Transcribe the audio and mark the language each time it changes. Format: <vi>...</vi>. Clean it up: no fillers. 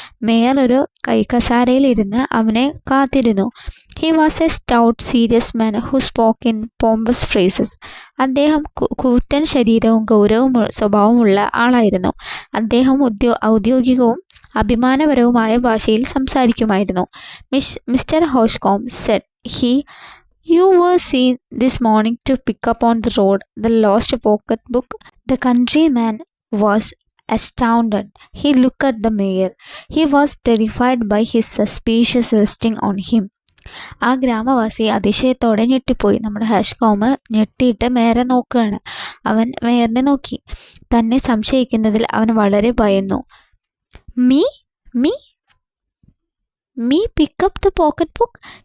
<ml>Mayor ഒരു കൈക്കസാരയിൽ ഇരുന്ന് അവനെ കാത്തിരുന്നു.</ml> <en>He was a stout serious man who spoke in pompous phrases.</en> <ml>അദ്ദേഹം കൂറ്റൻ ശരീരവും ഗൗരവ സ്വഭാവമുള്ള ആളായിരുന്നു. അദ്ദേഹം ഔദ്യോഗികവും അഭിമാനപരവുമായ ഭാഷയിൽ സംസാരിക്കുമായിരുന്നു.</ml> <en>Mister Hauchecorne said he, "You were seen this morning to pick up on the road the lost pocket book." The countryman was astounded. He looked at the mayor. He was terrified by his suspicious resting on him.</en> <ml>ആ ഗ്രാമവാസി അതിശയത്തോടെ ഞെട്ടിപ്പോയി. നമ്മുടെ ഹോഷ്കോം ഞെട്ടിയിട്ട് മേയറെ നോക്കുകയാണ്. അവൻ മേയറിനെ നോക്കി. തന്നെ സംശയിക്കുന്നതിൽ അവൻ വളരെ ഭയന്നു.</ml> <en>Me me me pick up the pocket book?</en>